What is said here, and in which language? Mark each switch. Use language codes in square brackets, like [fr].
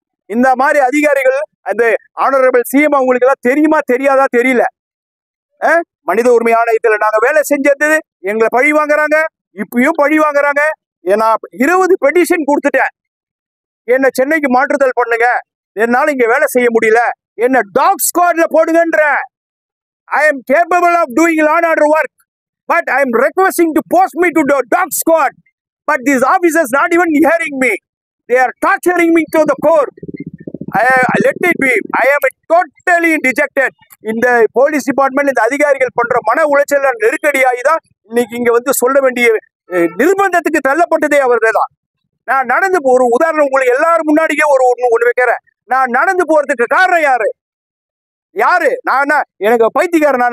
[ta] இந்த மாதிரி அதிகாரிகள், அந்த ஆனரபிள் சிஎம் அவங்களுக்கு எல்லாம் தெரியுமா தெரியாதா தெரியல. மனித உரிமை ஆணையத்தில் நாங்க வேலை செஞ்சது எங்களை பழி வாங்குறாங்க, இப்பயும் பழி வாங்குறாங்க. நான் 20 பெட்டிஷன் கொடுத்துட்டேன், என்ன சென்னைக்கு மாற்றுதல் பண்ணுங்க, என்னால இங்க வேலை செய்ய முடியல, என்ன talk ஸ்குவாட்ல போடுங்கன்ற. [en] I am capable of doing law and order work, but I am requesting to post me to the dog squad. But these officers not even hearing me. They are torturing me to the core. Let it be. I am totally dejected. [ta] இந்த police department, இந்த அதிகாரிகள் பண்ற மன உளைச்சல் நெருக்கடியாகி தான் இன்னைக்கு இங்க வந்து சொல்ல வேண்டிய நிர்பந்தத்துக்கு தள்ளப்பட்டதே அவர்கள் தான். நான் நடந்து ஒரு உதாரணம் உங்களுக்கு எல்லாரும் முன்னாடியே ஒண்ணு வைக்கிறேன். நான் நடந்து போறதுக்கு காரணம் யாரு? நான் எனக்கு பைத்தியக்காரனா?